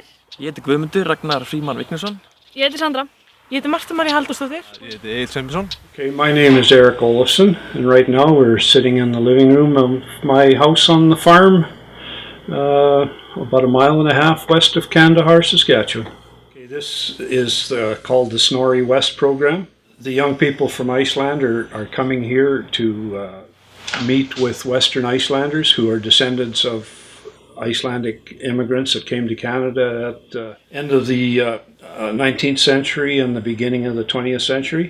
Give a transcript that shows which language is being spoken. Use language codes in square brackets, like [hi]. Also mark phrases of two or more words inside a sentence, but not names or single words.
[is] Ég heiti Guðmundur Ragnar Frímann Vignesson. Ég heiti Sandra. Ég heiti Marta María Halldórsdóttir. Ég heiti Egill Sveinbjörnsson. [en] Okay, my name is Eric Olofsson, and right now we're sitting in the living room of my house on the farm, about a mile and a half west of Kandahar, Saskatchewan. Okay, this is called the Snorri West program. The young people from Iceland are coming here to meet with Western Icelanders who are descendants of Icelandic immigrants that came to Canada at the end of the 19th century and the beginning of the 20th century.